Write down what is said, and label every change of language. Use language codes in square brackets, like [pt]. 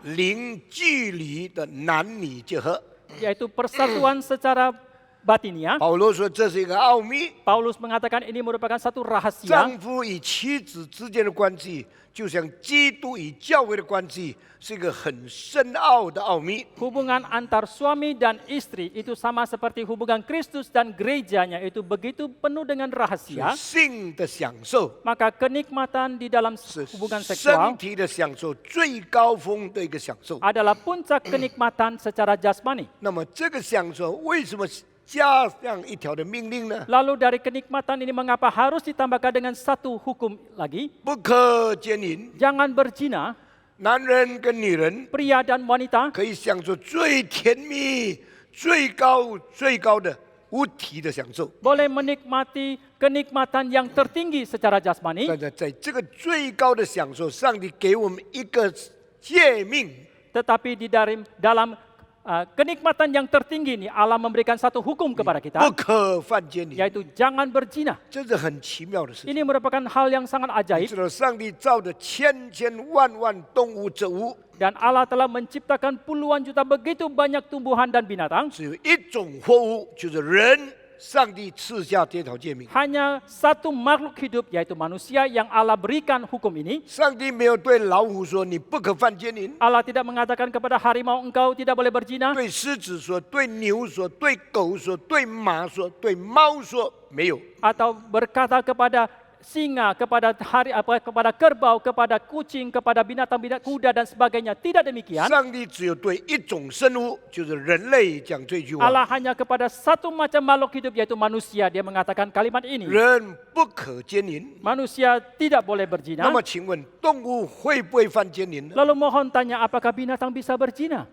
[zh] 零距离的男女结合。 [id] yaitu persatuan secara batinia, [zh] 保罗说这是一个奥秘， [id] Paulus mengatakan ini merupakan satu rahasia. [zh] 丈夫与妻子之间的关系，就像基督与教会的关系，是一个很深奥的奥秘。 [id] Hubungan antar suami dan istri itu sama seperti hubungan Kristus dan gerejanya, itu begitu penuh dengan rahasia. [zh] 性的享受 [id] Maka kenikmatan di dalam [zh] 是 [id] hubungan [zh] 身 [id] seksual [zh] 体的享受最高峰的一个享受。 [id] adalah puncak kenikmatan secara jasmani. [zh] 那么这个享受为什么加上一条的命令呢？ [id] Lalu dari kenikmatan ini mengapa harus ditambahkan dengan satu hukum lagi? [zh] 不可奸淫， [id] Jangan berzina. [zh] 男人跟女人 [id] Pria dan wanita [zh] 可以享受最甜蜜、最高的无体的享受。 [id] boleh menikmati kenikmatan yang tertinggi secara jasmani. [zh] 但是在这个最高的享受，上帝给我们一个诫命， [id] Tetapi di dalam kenikmatan yang tinggi ini Allah memberikan satu hukum kepada [zh] 不 [id] kita, [zh] 可犯奸淫， [id] yaitu jangan berzina. [zh] 这是很奇妙的事情。 [id] Ini merupakan hal yang sangat [zh] 你 [id] ajaib [zh] 知道，上帝造的千万动物植物， [id] dan Allah telah menciptakan puluhan juta begitu banyak tumbuhan dan binatang. [zh] 只有一种活物，就是人。上帝赐下这条诫命， [id] Hanya satu makhluk hidup yaitu manusia yang Allah berikan hukum ini. [zh] 上帝没有对老虎说你不可犯奸淫， [id] Allah tidak mengatakan kepada harimau engkau tidak boleh berzina, [zh] 对狮子说，对牛说，对狗说，对马说，对猫说，没有。 [id] atau berkata kepada singa, kepada kepada kerbau, kepada kucing, kepada binatang-binatang kuda dan sebagainya. Tidak demikian. [zh] 上帝只有对一种生物，就是人类讲这句话。 [id] Allah hanya kepada satu macam makhluk hidup yaitu manusia. Dia mengatakan kalimat ini. [zh] 人不可奸淫。 [id] Manusia tidak boleh [zh] 那 [id] berzina. [zh] 么，请问动物会不会犯奸淫呢？ [id] Lalu mohon tanya apakah binatang bisa berzina?